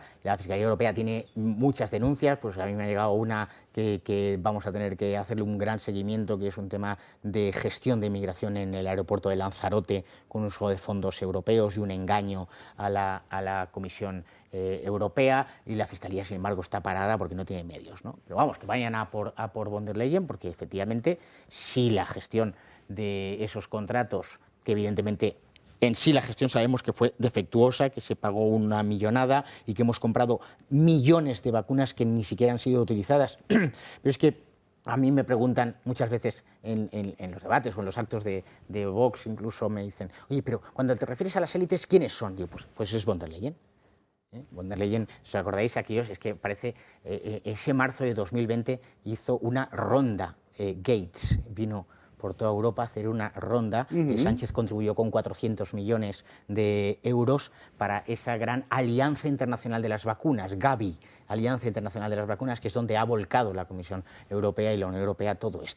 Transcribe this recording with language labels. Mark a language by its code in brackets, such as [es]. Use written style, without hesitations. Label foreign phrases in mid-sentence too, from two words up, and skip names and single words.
[es] La Fiscalía Europea tiene muchas denuncias, pues a mí me ha llegado una que vamos a tener que hacerle un gran seguimiento, que es un tema de gestión de inmigración en el aeropuerto de Lanzarote con uso de fondos europeos y un engaño a la Comisión Europea, y la Fiscalía, sin embargo, está parada porque no tiene medios, ¿no? Pero vamos, que vayan a por von der Leyen, porque efectivamente si la gestión de esos contratos, que evidentemente en sí la gestión sabemos que fue defectuosa, que se pagó una millonada y que hemos comprado millones de vacunas que ni siquiera han sido utilizadas. Pero es que a mí me preguntan muchas veces en los debates o en los actos de Vox, incluso me dicen, oye, pero cuando te refieres a las élites, ¿quiénes son? Digo, pues es von der Leyen. Von der Leyen, ¿os acordáis aquellos? Es que parece, ese marzo de 2020 hizo una ronda, Gates vino por toda Europa a hacer una ronda. Sánchez contribuyó con 400 millones de euros para esa gran Alianza Internacional de las Vacunas, Gavi, Alianza Internacional de las Vacunas, que es donde ha volcado la Comisión Europea y la Unión Europea todo esto.